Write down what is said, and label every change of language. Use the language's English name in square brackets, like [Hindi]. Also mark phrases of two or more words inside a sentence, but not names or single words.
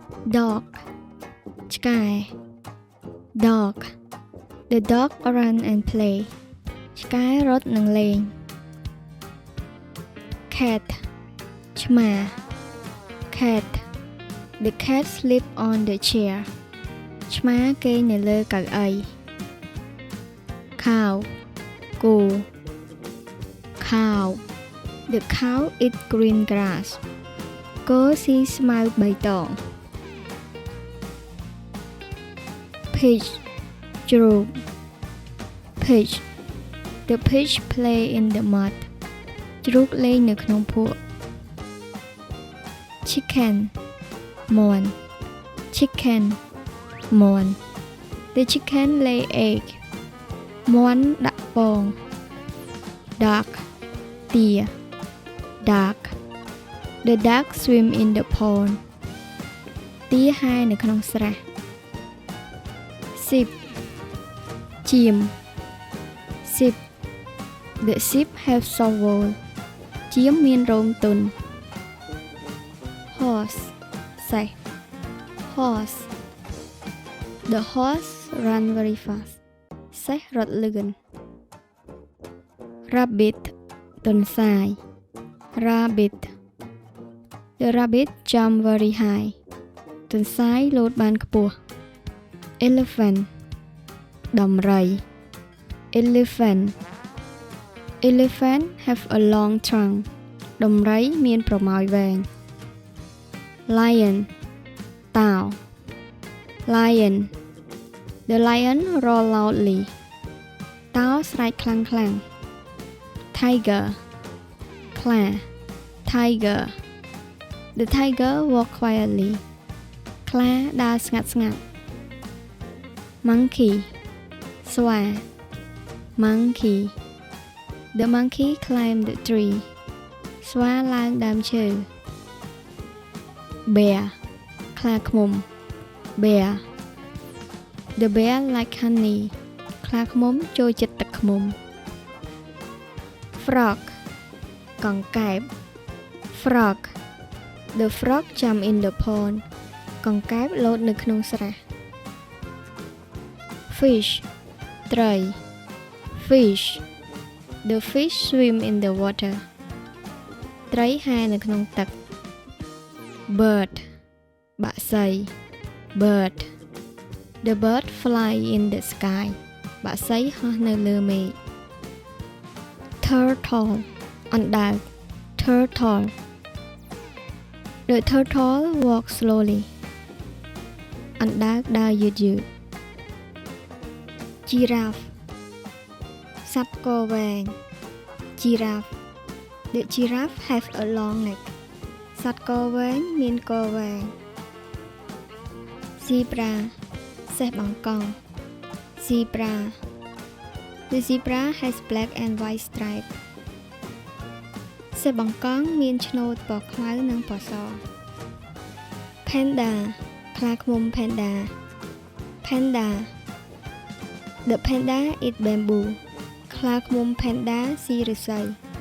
[English] dog ឆ្កែ dog the dog run and play [Khmer] ឆ្កែរត់និងលេង [English] cat ឆ្មា cat the cat sleep on the chair [Khmer] ឆ្មាគេងនៅលើកៅអី [English] cow គោ cow the cow eat green grass [Khmer] គោស៊ីស្មៅបៃតង [English] pig ជ្រូក pig the pig play in the mud [Khmer] ជ្រូកលេងនៅក្នុងភក់ [English] chicken មាន់ chicken មាន់ the chicken lay egg [Khmer] មាន់ដាក់ពង [English] duck ទា duck the duck swim in the pond [Khmer] ទាហែលនៅក្នុងស្រះ [English] sheep ចៀម sheep the sheep have soft wool [Khmer] ចៀមមានរោមទន់ [English] horse សេះ horse the horse run very fast [Khmer] សេះរត់លឿន [English] rabbit ទន្សាយ rabbit the rabbit jump very high [Khmer] ទន្សាយលោតបានខ្ពស់ [English] elephant ដំរី elephant elephant have a long trunk [Khmer] ដំរីមានប្រមោយវែង [English] lion តោ lion the lion roar loudly តោ [Khmer] ស្រែកខ្លាំងៗ [English] tiger ខ្លា tiger the tiger walk quietly [Khmer] ខ្លាដើរស្ងាត់ៗ [English] monkey ស្វា monkey the monkey climbed the tree [Khmer] ស្វាឡើងដើមឈើ [English] bear ខ្លាឃ្មុំ bear the bear like honey [Khmer] ខ្លាឃ្មុំចូលចិត្តទឹកឃ្មុំ [English] frog កង្កែប frog the frog jump in the pond [Khmer] កង្កែបលោតនៅក្នុងស្រះ [English] fish ត្រី fish the fish swim in the water [Khmer] ត្រីហែលនៅក្នុងទឹក [English] bird បក្សី bird the bird fly in the sky [Khmer] បក្សីហោះនៅលើមេឃ [English] turtle អណ្ដើក turtle the turtle walk slowly [Khmer] អណ្ដើកដើរយឺតៗ [English] giraffe [Khmer] សត្វកវែង [English] giraffe the giraffe have a long neck [Khmer] សត្វកវែងមានកវែង [English] zebra [Khmer] សេះបង្កង [English] zebra the zebra has black and white stripe [Khmer] សេះបង្កងមានឆ្នូតពណ៌ខ្មៅនិងពណ៌ស [English] panda ខ្លាឃ្មុំ panda panda the panda eat bamboo [Khmer] ខ្លាឃ្មុំ panda ស៊ីឫស្សី